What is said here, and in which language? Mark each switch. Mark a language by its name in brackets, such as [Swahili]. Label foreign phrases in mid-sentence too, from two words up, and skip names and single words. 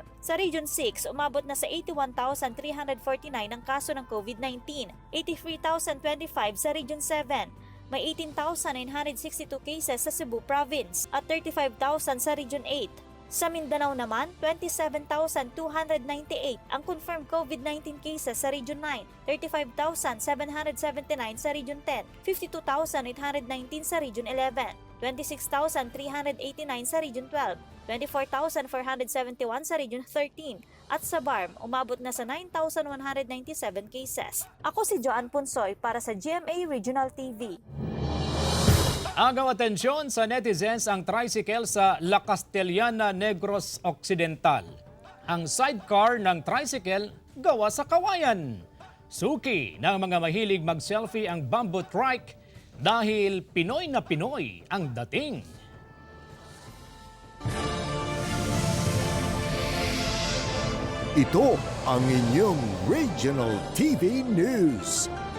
[Filipino] Sa Region 6, umabot na sa 81,349 ang kaso ng COVID-19, 83,025 sa Region 7. May 18,962 cases sa Cebu Province at 35,000 sa Region 8. Sa Mindanao naman, 27,298 ang [English] confirmed COVID-19 cases [Filipino] sa Region 9, 35,779 sa Region 10, 52,819 sa Region 11, 26,389 sa Region 12, 24,471 sa Region 13, at sa BARM, umabot na sa 9,197 cases. Ako si Joanne Punsoy para sa GMA Regional TV. Agaw atensyon sa netizens ang tricycle sa La Castellana, Negros Occidental. Ang sidecar ng tricycle gawa sa kawayan. Suki ng mga mahilig mag-selfie ang [English] bamboo trike [Filipino] dahil Pinoy na Pinoy ang dating. Ito ang inyong Regional TV News.